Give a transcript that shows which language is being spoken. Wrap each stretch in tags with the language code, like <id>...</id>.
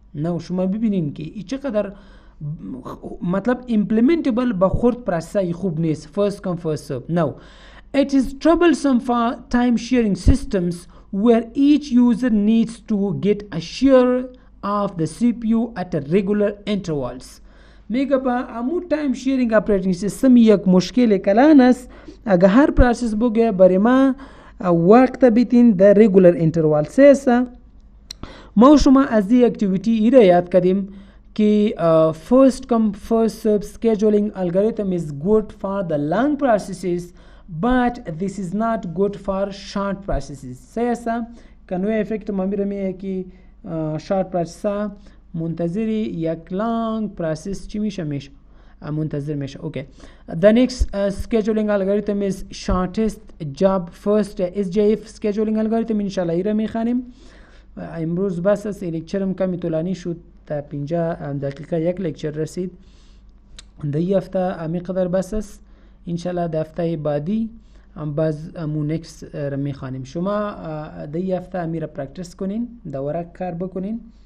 <fa>نو شما ببینین که ای چقدر مطلب implementable با خورد پروسسای خوب نیست.</fa> <en>first come first serve. Now it is troublesome for time sharing systems where each user needs to get a share of the CPU at a regular intervals.</en> <fa>میگه با امو time sharing operating system یک مشکل کلان است اگر هر پروسس بگه برای ما وقت بیتین در regular interval. سیسا ما شما از دی اکتیویتی ایره یاد کردیم که</fa> <en>first come first serve scheduling algorithm is good for the long processes but this is not good for short processes.</en> <fa>سیاسا کنوی افکت ما میرمیه که short process منتظری یک long process چی میشه منتظر میشه.</fa> <en>okay. The next scheduling algorithm is shortest job first SJF scheduling algorithm.</en> <fa>انشالله ایره میخوانیم. امروز بس است لکچرم کمی طولانی شد تا 50 دقیقه یک لکچر رسید. در این هفته امی قدر بس است. انشالله در هفته بعدی باز امو نکست را میخوانیم. شما در این هفته امی را پرکتس کنین، در ورق کار بکنین</fa>